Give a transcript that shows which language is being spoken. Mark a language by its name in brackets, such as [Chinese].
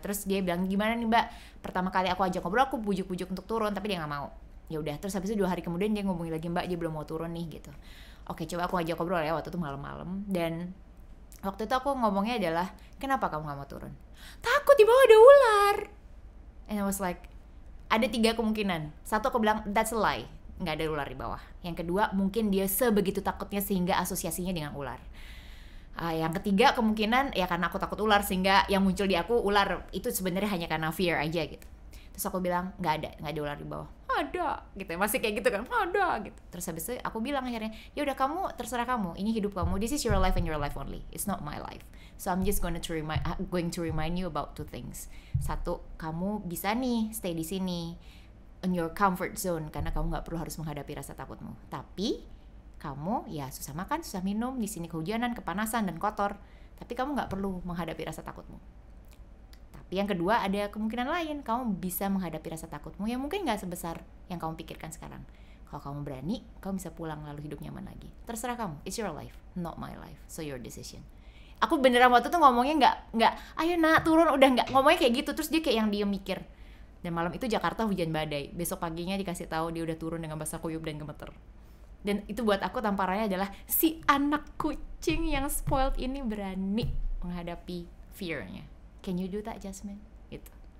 [Indonesian] Terus dia bilang, gimana nih mbak, pertama kali aku ajak ngobrol, aku bujuk-bujuk untuk turun, tapi dia nggak mau. Ya udah, terus habis itu 2 hari kemudian dia ngomongin lagi, mbak dia belum mau turun nih gitu. Oke, coba aku ajak ngobrol ya, waktu itu malam-malam. Dan waktu itu aku ngomongnya adalah, kenapa kamu gak mau turun? Takut di bawah ada ular. [English] And I was like, [Indonesian] ada 3 kemungkinan. Satu aku bilang, [English] that's a lie, [Indonesian] gak ada ular di bawah. Yang kedua, mungkin dia sebegitu takutnya sehingga asosiasinya dengan ular. Yang ketiga kemungkinan, ya karena aku takut ular sehingga yang muncul di aku ular. Itu sebenarnya hanya karena fear aja gitu. Terus aku bilang, gak ada ular di bawah. Ada gitu, masih kayak gitu kan, ada gitu. Terus habis itu aku bilang akhirnya, ya udah kamu terserah kamu, ini hidup kamu, [English] this is your life and your life only, it's not my life. So I'm just going to remind you about 2 things. [Indonesian] Satu, kamu bisa nih stay di sini [English] in your comfort zone [Indonesian] karena kamu nggak perlu harus menghadapi rasa takutmu. Tapi kamu ya susah makan, susah minum, di sini kehujanan, kepanasan dan kotor. Tapi kamu nggak perlu menghadapi rasa takutmu. Yang kedua, ada kemungkinan lain, kamu bisa menghadapi rasa takutmu yang mungkin gak sebesar yang kamu pikirkan sekarang. Kalau kamu berani, kamu bisa pulang lalu hidup nyaman lagi. Terserah kamu, [English] it's your life, not my life, so your decision. [Indonesian] Aku beneran waktu itu ngomongnya nggak, ayo nak turun, udah nggak, ngomongnya kayak gitu. Terus dia kayak yang diem mikir. Dan malam itu Jakarta hujan badai. Besok paginya dikasih tahu dia udah turun dengan basah kuyup dan gemeter. Dan itu buat aku tamparannya adalah si anak kucing yang spoiled ini berani menghadapi fear-nya. [English] Can you do that, Jasmine? [Indonesian] Gitu.